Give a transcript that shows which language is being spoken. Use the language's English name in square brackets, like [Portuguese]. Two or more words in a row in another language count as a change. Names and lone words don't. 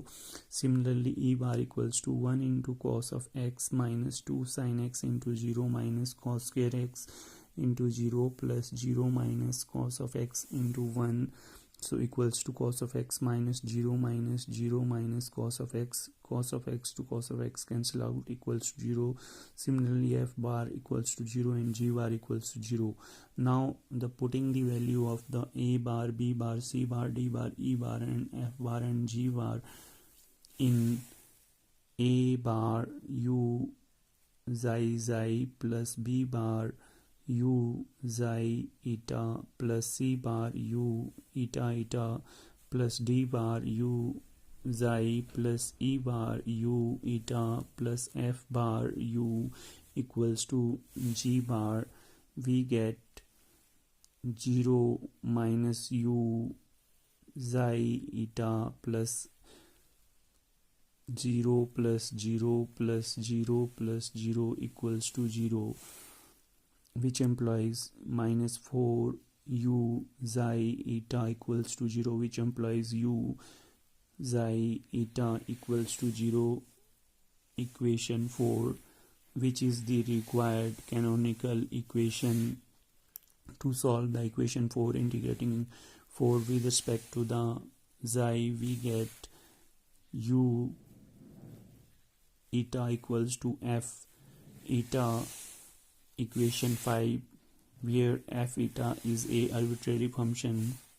[English] Similarly, e bar equals to 1 into cos of x minus 2 sin x into 0 minus cos square x into 0 plus 0 minus cos of x into 1, so equals to cos of x minus 0 minus cos of x to cos of x cancel out equals to 0. Similarly, f bar equals to 0 and g bar equals to 0. Now the putting the value of the a bar, b bar, c bar, d bar, e bar and f bar and g bar in a bar u xi plus b bar u xi eta plus c bar u eta plus d bar u xi plus e bar u eta plus f bar u equals to g bar, we get 0 minus u xi eta plus 0 plus 0 plus 0 plus 0 equals to 0, which implies minus 4 u xi eta equals to 0, which implies u xi eta equals to 0, equation 4, which is the required canonical equation to solve the equation 4. Integrating 4 with respect to the xi, we get u eta equals to f eta, equation 5, where f eta is a arbitrary function.